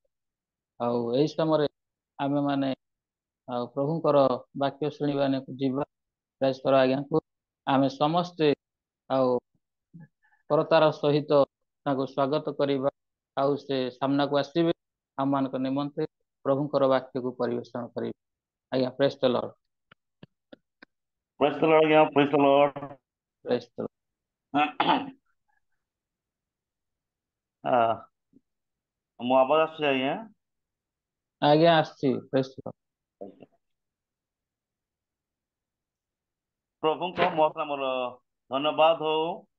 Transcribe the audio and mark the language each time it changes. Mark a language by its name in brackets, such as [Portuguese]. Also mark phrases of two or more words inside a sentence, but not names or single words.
[Odia] ଆଉ ଏଇ ସମୟରେ ଆମେ ମାନେ ଆଉ ପ୍ରଭୁଙ୍କର ବାକ୍ୟ ଶୁଣିବା ଯିବା। ପ୍ରେସ୍ କର ଆଜ୍ଞାକୁ ଆମେ ସମସ୍ତେ ଆଉ କରତାର ସହିତ ତାଙ୍କୁ ସ୍ୱାଗତ କରିବା। ଆଉ ସେ ସାମ୍ନାକୁ ଆସିବେ ଆମମାନଙ୍କ ନିମନ୍ତେ ପ୍ରଭୁଙ୍କର ବାକ୍ୟକୁ ପରିବେଷଣ କରିବେ। [English] ଆଜ୍ଞା praise the Lord. Praise the Lord, yeah, praise the Lord. praise the Lord. [Odia] ମୋ ଆବାଜ ଆସୁଛି ଆଜ୍ଞା? ଆଜ୍ଞା ଆସିଛି [English] praise the Lord. [Odia] ପ୍ରଭୁଙ୍କ ମହତ ଆମର ଧନ୍ୟବାଦ ହଉ।